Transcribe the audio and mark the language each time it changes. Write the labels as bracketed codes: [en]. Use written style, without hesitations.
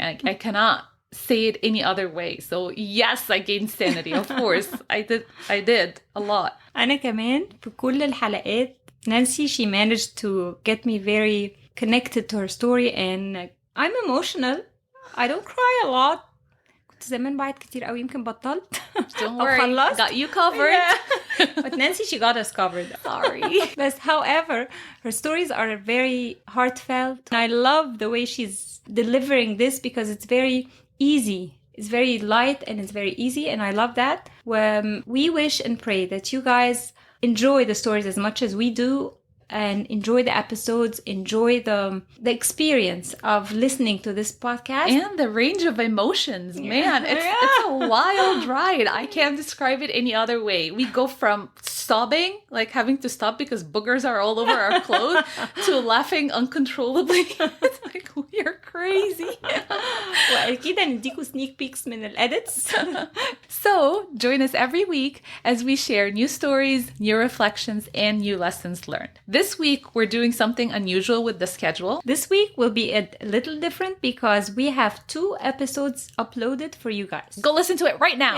[en] I cannot say it any other way. So yes, I gained sanity. Of course, I did a lot. [ar] أنا كمان في كل الحلقات [en] Nancy, she managed to get me very connected to her story, and I'm emotional. I don't cry a lot. [ar] كنت زمان بعيط كتير قوي, يمكن بطلت. [en] Don't worry, got you covered. Yeah. But Nancy, she got us covered. Sorry. But however, her stories are very heartfelt. And I love the way she's delivering this because it's very easy. It's very light and it's very easy, and I love that. We wish and pray that you guys enjoy the stories as much as we do, and enjoy the episodes, enjoy the experience of listening to this podcast. And the range of emotions. Man, it's a wild ride. I can't describe it any other way. We go from sobbing, like having to stop because boogers are all over our clothes, to laughing uncontrollably. It's like, we are crazy. [ar] وأكيد هنديكوا [en] sneak peeks [ar] من الedits. [en] So, join us every week as we share new stories, new reflections, and new lessons learned. This week, we're doing something unusual with the schedule. This week will be a little different because we have 2 episodes uploaded for you guys. Go listen to it right now.